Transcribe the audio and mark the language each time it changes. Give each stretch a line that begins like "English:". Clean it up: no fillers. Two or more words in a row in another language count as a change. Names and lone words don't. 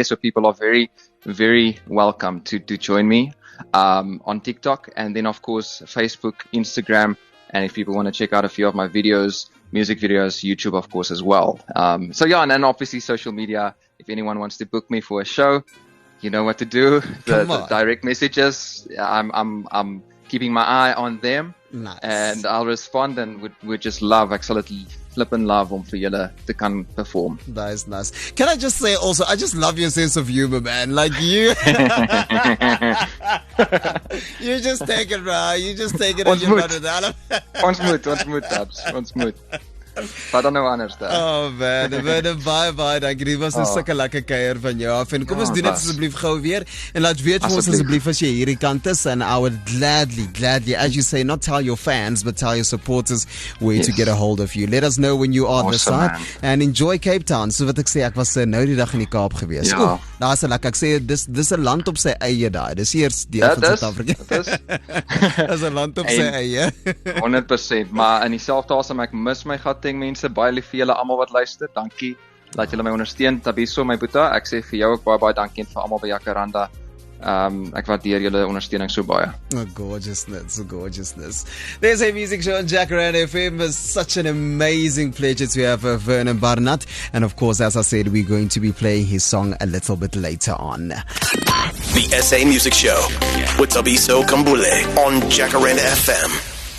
English: So people are very, very welcome to join me on TikTok, and then of course Facebook, Instagram, and if people want to check out a few of my videos, music videos, YouTube of course as well. So yeah, and then obviously social media. If anyone wants to book me for a show, you know what to do. The direct messages, I'm keeping my eye on them. Nice. And I'll respond, and would just love,
Afrikaans: ek sal dit
English: flip and love
Afrikaans: om vir julle te kan perform.
English: Nice. Can I just say also, I just love your sense of humor, man. Like you you just take it, bro. You just take it and you run it out.
Afrikaans: Ons moet. Wat dan nou anders daar?
English: Oh man, bye. Dankie.
Afrikaans: Dit was 'n sulke lekker kuier van jou af. En kom ons doen dit asseblief gou weer. En laat weet vir ons asseblief as jy hierdie kant is,
English: and I would gladly, as you say, not tell your fans, but tell your supporters where to get a hold of you. Let us know when you are on the side. And enjoy Cape Town.
Afrikaans: So wat ek sê, ek was nou die dag in die Kaap gewees. Ja. Daar's 'n lekker, ek sê dis 'n land op sy eie daai. Dis eers deel van Suid-Afrika. Dis 'n land op sy eie. 100%, maar in dieselfde asem ek mis my gat mense, baie lief vir julle almal wat luister. Dankie dat julle my ondersteun. Tabiso, my boeta, ek sê vir jou ook baie dankie, en vir almal by Jacaranda. Ek waardeer julle ondersteuning so baie.
English: Gorgeousness. There's a music show on Jacaranda FM. It's such an amazing pleasure to have Vernon Barnard. And of course, as I said, we're going to be playing his song a little bit later on. The SA Music Show with Tabiso Kambule on Jacaranda FM.